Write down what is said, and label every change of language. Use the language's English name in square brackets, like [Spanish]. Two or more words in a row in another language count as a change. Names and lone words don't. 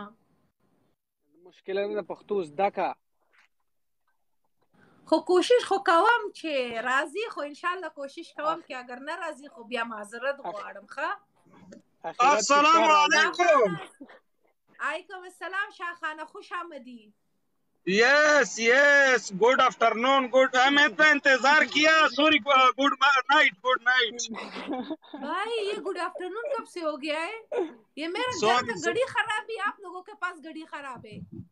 [Pashto] مشکله نه ده، پښتو زده که. خو کوشش خو کوم چې راځي، خو انشاءالله کوشش کوم که اگر نه راځي خو بیا معذرت غواړم. ښه [Arabic] السلام علیکم. علیکم السلام شاخانه، [Persian] خوش آمدی. [English] yes good afternoon. [Urdu] گڈ میں اتنا انتظار کیا. سوری. [English] good night. good night [Urdu] بھائی یہ [English] good afternoon [Urdu] کب سے ہو گیا ہے؟ یہ میرا گھر کا گھڑی خراب ہے، آپ لوگوں کے پاس گھڑی خراب ہے.